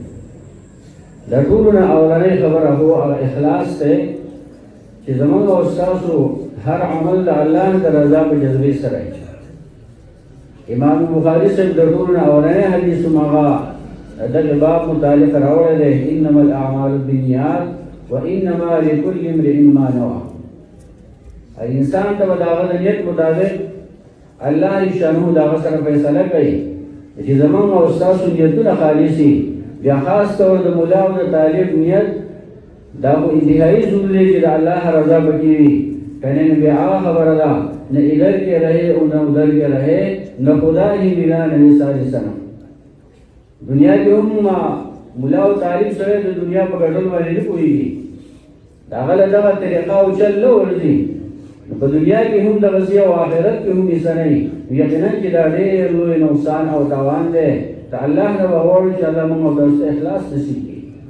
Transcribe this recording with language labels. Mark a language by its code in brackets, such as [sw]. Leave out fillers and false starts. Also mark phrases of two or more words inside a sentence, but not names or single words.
[ps] د ټولو نه اولنۍ خبره هو هغه اخلاص دی چې زموږ او ستاسو هر عمل د الله د رضا په جذبې سره وي. امام بخاری صاحب د ټولو نه اولنی حدیث هم هغه دغه باب متعلق راوړی دی، [ar] انما الاعمال بالنیات وانما لکل امرئ ما نوى. [ps] انسان ته به د هغه د نیت مطابق [ar] الله شانه [ps] د هغه سره فیصله کوي چې زموږ او ستاسو نیتونه خالصي. بیا خاص طور د ملا او د طالب نیت دا خو انتهایي ضروري دی چې د الله رضا پکې وي، کنه نو بیا هغه خبره ده [ur] نہ ادھر کے رہے اور نہ ادھر کے رہے، نہ خدا ہی ملا نہ سارے سنم. [ps] دنیا کې هم ملا او طالب سره د دنیا په ګډون باندې نه پوهېږي، د هغه له دغه طریقه او چل نه ورځي. نو په دنیا کې هم دغسې او آخرت کې هم هیڅ نه وي. یقینا چې دا ډېر لوی نقصان او تاوان دی. ته الله نه به غواړو چې الله موږ او تاسو اخلاص نصیب کړي.